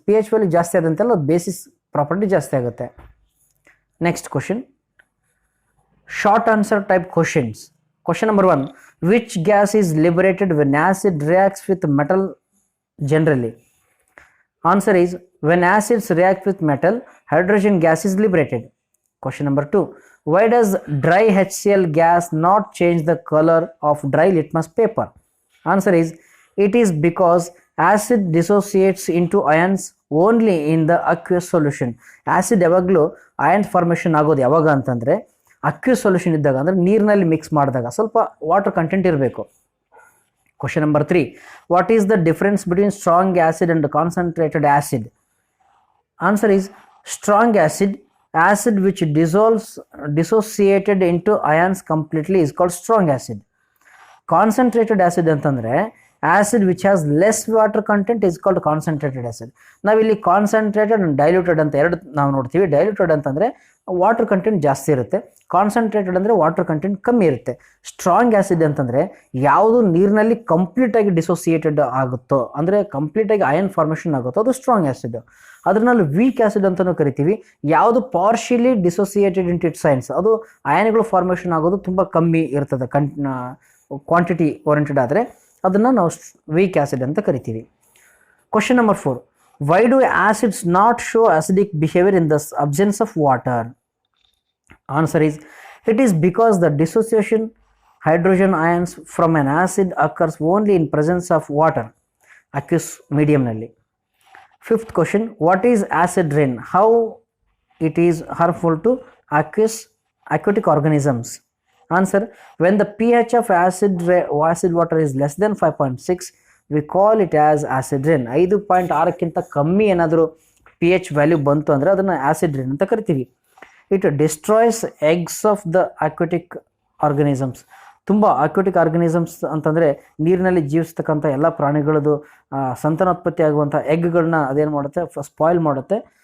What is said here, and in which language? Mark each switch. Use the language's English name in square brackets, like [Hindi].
[Kannada] P H value ಜಾಸ್ತಿ ಆದಂತೆಲ್ಲ basis property ಜಾಸ್ತಿ ಆಗುತ್ತೆ. Next question, short answer type questions. [English] Question number 1, which gas is liberated when acid reacts with metal generally? Answer is when acids react with metal, hydrogen gas is liberated. Question number 2, why does dry HCl gas not change the color of dry litmus paper? Answer is it is because acid dissociates into ions only in the aqueous solution. [Kannada] Acid ಯಾವಾಗಲೂ ion formation ಆಗೋದು ಯಾವಾಗ ಅಂತಂದರೆ accuse solution ಇದ್ದಾಗ, ಅಂದರೆ ನೀರಿನಲ್ಲಿ mix ಮಾಡಿದಾಗ ಸ್ವಲ್ಪ water content ಇರಬೇಕು. [English] Question number 3, what is the difference between strong acid and concentrated acid? Answer is strong acid which dissociated into ions completely is called strong acid. Concentrated acid [Kannada] ಅಂತಂದರೆ [English] acid which has less water content is called concentrated acid. [Kannada] ನಾವಿಲ್ಲಿ concentrated and diluted ಅಂತ ಎರಡು ನಾವು ನೋಡ್ತೀವಿ. Diluted ಅಂತಂದರೆ water content ಜಾಸ್ತಿ ಇರುತ್ತೆ, concentrated ಅಂದರೆ ವಾಟರ್ ಕಂಟೆಂಟ್ ಕಮ್ಮಿ ಇರುತ್ತೆ. ಸ್ಟ್ರಾಂಗ್ ಆ್ಯಸಿಡ್ ಅಂತಂದರೆ ಯಾವುದು ನೀರಿನಲ್ಲಿ ಕಂಪ್ಲೀಟಾಗಿ ಡಿಸೋಸಿಯೇಟೆಡ್ ಆಗುತ್ತೋ, ಅಂದರೆ ಕಂಪ್ಲೀಟಾಗಿ ಅಯನ್ ಫಾರ್ಮೇಷನ್ ಆಗುತ್ತೋ ಅದು ಸ್ಟ್ರಾಂಗ್ ಆ್ಯಸಿಡ್. ಅದರಲ್ಲಿ ವೀಕ್ ಆ್ಯಸಿಡ್ ಅಂತಲೂ ಕರಿತೀವಿ. ಯಾವುದು ಪಾರ್ಷಿಯಲಿ ಡಿಸೋಸಿಯೇಟೆಡ್ ಇನ್ ಇಟ್ಸ್ ಸೈನ್ಸ್, ಅದು ಅಯನ್ಗಳು ಫಾರ್ಮೇಷನ್ ಆಗೋದು ತುಂಬ ಕಮ್ಮಿ ಇರ್ತದೆ, ಕ್ವಾಂಟಿಟಿ ಓರಿಯೆಂಟೆಡ್ ಆದರೆ ಅದನ್ನು ನಾವು ವೀಕ್ ಆ್ಯಸಿಡ್ ಅಂತ ಕರಿತೀವಿ. [English] Question number 4, why do acids not show acidic behavior in the absence of water? Answer is it is because the dissociation hydrogen ions from an acid occurs only in presence of water, aqueous medium [Kannada] nalli. [English] Fifth question, what is acid rain? How it is harmful to aquatic organisms? Answer, when the pH of acid water is less than 5.6, we call it as acid rain. [Kannada] 5.6ಕ್ಕಿಂತ ಕಮ್ಮಿ ಏನಾದರೂ pH value ಬಂತು ಅಂದರೆ ಅದನ್ನು acid rain ಅಂತ ಕರಿತೀವಿ. [English] It destroys eggs of the aquatic organisms. [Kannada] ತುಂಬ aquatic organisms ಅಂತಂದರೆ ನೀರಿನಲ್ಲಿ ಜೀವಿಸ್ತಕ್ಕಂಥ ಎಲ್ಲ ಪ್ರಾಣಿಗಳದ್ದು ಸಂತಾನೋತ್ಪತ್ತಿ ಆಗುವಂಥ ಎಗ್ಗಳನ್ನ ಅದೇನು ಮಾಡುತ್ತೆ, ಸ್ಪಾಯ್ಲ್ ಮಾಡುತ್ತೆ.